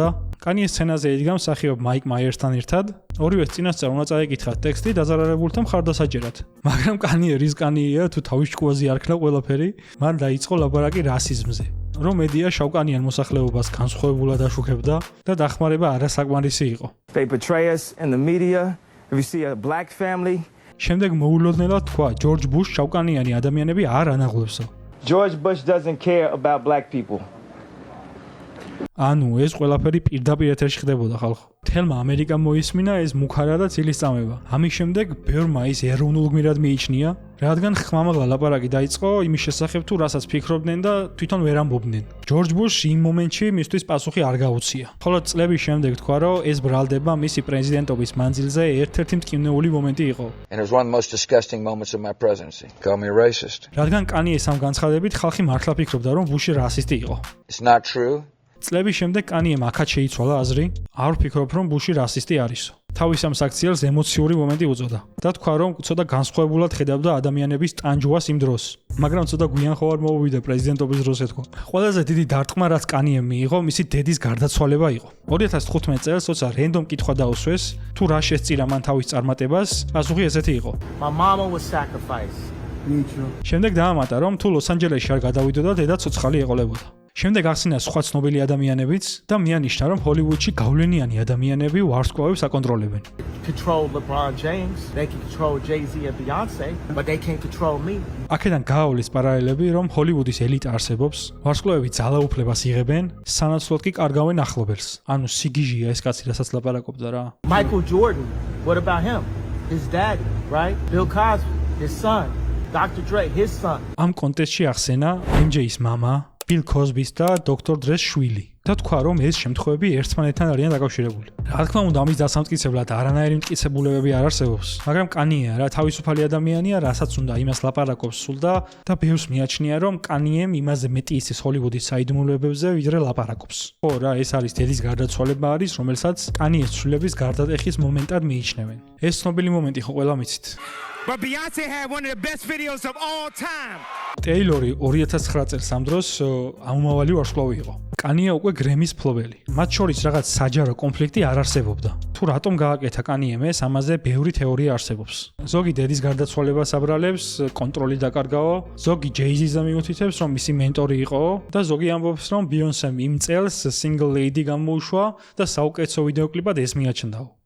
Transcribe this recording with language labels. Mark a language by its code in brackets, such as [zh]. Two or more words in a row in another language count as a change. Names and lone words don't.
[ka] Kanye სცენაზე იდგა მსახიობ მაიკ მაიერსთან ერთად. ორივეს წინასწარ უნდა წაეკითხათ ტექსტი დაზარალებულთა მხარდასაჭერად. მაგრამ Kanye რის Kanye-ია თუ თავის ჭკუაზე არქნა ყველაფერი, მან დაიწყო ლაბარაკი რასიზმზე. რომ მედია შავკანიან მოსახლეობას განსხვავებულად აშუქებდა და დახმარება არასაკმარისი იყო. [en] They betray us in the media. If you see a black family, [ka] შემდეგ მოულოდნელად თქვა, ჯორჯ ბუშ შავკანიანი ადამიანები არ ანაღლებსო. [en] George Bush doesn't care about black people. [ka] ანუ ეს ყველაფერი პირდაპირ ეთერში ხდებოდა ხალხო. თელმა ამერიკამ მოისმინა ეს მუქარა და ცილის წამება. ამის შემდეგ ბევრმა ის ეროვნულ გმირად მიიჩნია, რადგან ხმამაღლა ლაპარაკი დაიწყო იმის შესახებ თუ რასაც ფიქრობდნენ და თვითონ ვერ ამბობდნენ. ჯორჯ ბუშს იმ მომენტში მისთვის პასუხი არ გაუწია. ხოლო წლების შემდეგ თქვა, რომ ეს ბრალდება მისი პრეზიდენტობის მანძილზე ერთ-ერთი მტკივნეული მომენტი იყო. [en] And it was one of the most disgusting moments of my presidency. Called me a racist. [ka] რადგან კანიეს ამ განცხადებით ხალხი მართლა ფიქრობდა, რომ ბუში რასისტი იყო. [en] It's not true. [ka] წლების შემდეგ კანიემ აქაც შეიცვალა აზრი, არ ვფიქრობ, რომ ბუში რასისტი არისო. თავის ამ საქციელს ემოციური მომენტი უწოდა და თქვა, რომ ცოტა განსხვავებულად ხედავდა ადამიანების ტანჯვას იმ დროს. მაგრამ ცოტა გვიან ხო არ მოუვიდა პრეზიდენტობის დროს ეთქვა. ყველაზე დიდი დარტყმა, რაც კანიემ მიიღო, მისი დედის გარდაცვალება იყო. 2015 წელს როცა რენდომ კითხვა დაუსვეს, თუ რა შესწირა მან თავის წარმატებას, პასუხი ესეთი იყო. [en] My mama was sacrificed. Me too. [ka] შემდეგ დაამატა, რომ თუ ლოს-ანჯელესში არ გადავიდოდა, დედა ცოცხალი ეყოლებოდა. შემდეგ ახსინა სხვა ცნობილი ადამიანებიც და მიანიშნა, რომ ჰოლივუდში გავლენიანი ადამიანები ვარსკვლავებს აკონტროლებენ. [en] Control LeBron James. They can control Jay-Z and Beyonce, but they can't control me. [ka] აქედან გაავლის პარალელები, რომ ჰოლივუდის ელიტა არსებობს, ვარსკვლავები ძალაუფლებას იღებენ, სანაცვლოდ კი კარგავენ ახლობელს. ანუ სიგიჟია ეს კაცი, რასაც ლაპარაკობდა რა. [en] Michael Jordan. What about him? His daddy, right? Bill Cosby, his son. Dr. Dre, his son. [ka] ამ კონტექსტში ახსენა MJ-ის მამა, Bill Cosby-ს და Dr. Dre-ს შვილი. და თქვა, რომ ეს შემთხვევები ერთმანეთთან არიან დაკავშირებული. რა თქმა უნდა, ამის დასამტკიცებლად არანაირი მტკიცებულებები არ არსებობს, მაგრამ კანია რა თავისუფალი ადამიანია, რასაც უნდა იმას ლაპარაკობს სულ და ბევრს მიაჩნია, რომ კანიემ იმაზე მეტი იცის ჰოლივუდის საიდუმლოებებზე, ვიდრე ლაპარაკობს. ხო რა, ეს არის დედის გარდაცვალება არის, რომელსაც კანიეს ცვლილების გარდატეხის მომენტად მიიჩნევენ. ეს ცნობილი მომენტი ხო ყველა მიცით. [en] But Beyonce had one of the best videos of all time. [ka] ტეილორი 2009 წელს ამ დროს ამომავალი ვარსკვლავი იყო. კანია უკვე გრემის მფლობელი. მათ შორის რაღაც საჯარო კონფლიქტი არ არსებობდა. თუ რატომ გააკეთა კანიემ ეს, ამაზე ბევრი თეორია არსებობს. ზოგი დედის გარდაცვალებას აბრალებს, კონტროლი დაკარგაო, ზოგი ჯეიზიზე მიუთითებს, რომ მისი მენტორი იყო და ზოგი ამბობს, რომ ბიონსემ იმ წელს Single Lady გამოუშვა და საუკეთესო ვიდეოკლიპად ეს მიაჩნდაო.